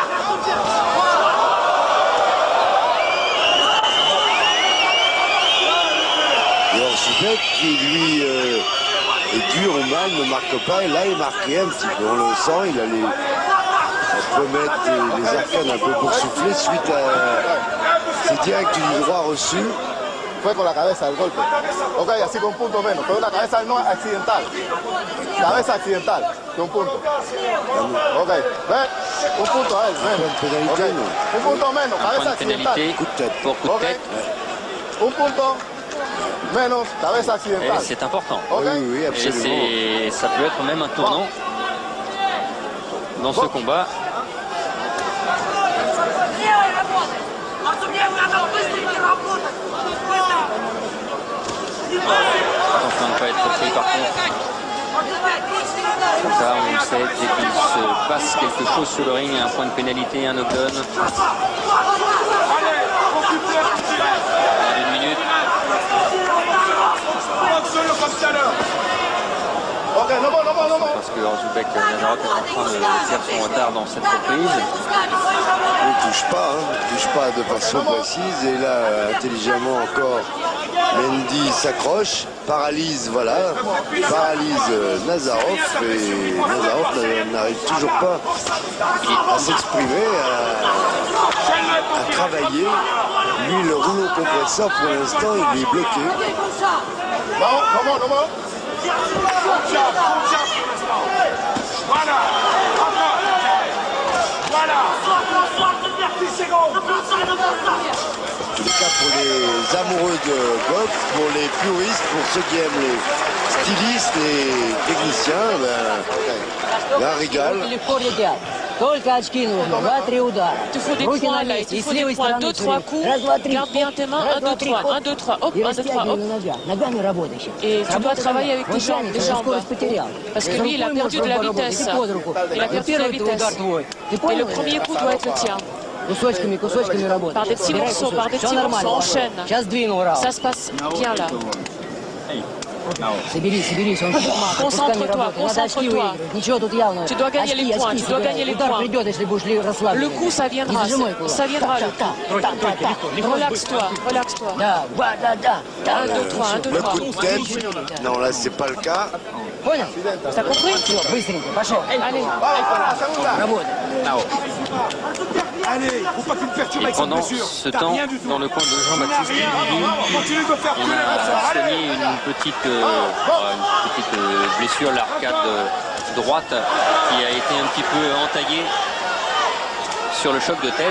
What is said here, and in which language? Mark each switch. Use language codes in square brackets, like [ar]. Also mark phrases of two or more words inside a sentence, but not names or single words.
[fr] Et Zubek qui lui est dur ou mal, ne marque pas. Et là il marquait un petit peu, on le sent, il allait remettre les arcanes un peu pour souffler suite à ces directs du droit reçus. [es] Fue con la cabeza el golpe. Ok, así con punto menos. Fue una cabeza no accidental. Cabeza accidental. Un punto. Ok, ven. Un punto a él, ven. [fr] Pénalité, Okay. non. [es] Un punto menos, [fr] Un point [es] cabeza [fr] de [es] accidental. [fr] pénalité Coup de tête. pour coup de Ok. tête. [es] Un punto menos, cabeza [fr] Et [es] accidental. [fr] c'est important. Ok. Oui, oui, Et absolument. ça peut être même un tournant dans ce combat. Attention de ne pas être pris par contre. Ça, on le sait, dès qu'il se passe quelque chose sur le ring, il y a un point de pénalité, un knockdown. Une minute. [en] Ok, no more. [fr] Parce que Razubek Nazarov est en train de perdre son retard dans cette reprise. Il ne touche pas, hein. Il touche pas de façon précise. Et là, intelligemment encore, Mendy s'accroche, paralyse, voilà, paralyse Nazarov. Et Nazarov n'arrive toujours pas à s'exprimer, à travailler. Lui, le rouleau compresseur, pour l'instant, il est bloqué. [en] No more. [fr] En tous les cas, pour les amoureux de boxe, pour les puristes, pour ceux qui aiment les stylistes, les techniciens, ben, un régal. [ru] Легко летят. Только очки нужно. 2-3 удара. [fr] Il te faut des [ru] Руки [fr] points [ru] на [fr] là, il [ru] месте. [fr] te [ru] И с [fr] faut des [ru] левой [fr] points. [ru] стороны [fr] 2-3 coups. [ru] Раз, два, три. [fr] Garde bien tes mains. 1, 2, 3. 1, 2, 3. Hop, [ru] И [fr] 1, 2, 3. Hop. [ru] растягивай на ногах. Ногами работай сейчас. [fr] Et tu dois travailler avec tes jambes, les jambes. [ru] Скорость потерял. [fr] Parce que lui, il a perdu de la vitesse. Il a perdu de la vitesse. Et le premier coup doit être le tien. [ru] Кусочками работай. [fr] Par des petits morceaux, par des [ru] Все [fr] petits morceaux. [ru] нормально. [fr] Enchaîne. [ru] Сейчас двинул раунд. [fr] Ça se passe bien là. [ru] Соберись, он [fr] Concentre-toi, concentre-toi. [ru] Ничего тут явного. [fr] Tu dois gagner les points, tu dois gagner les [ru] Удар [fr] points. [ru] придет, если будешь расслаблен. [fr] Le coup, ça viendra. Ça viendra le coup. Relaxe-toi, relaxe-toi. [ru] Да. 1, 2, 3, 1, 2, [fr] Le [ru] 3. [fr] coup de tête, non, là, c'est pas le cas. [ru] Понял? [fr] T'as compris? [ru] Быстренько, пошел. [fr] Allez. [ru] Работай. [fr] Et pendant ce temps, dans le coin de Jean-Baptiste Lili, on a soigné une petite blessure, l'arcade droite, qui a été un petit peu entaillée sur le choc de tête.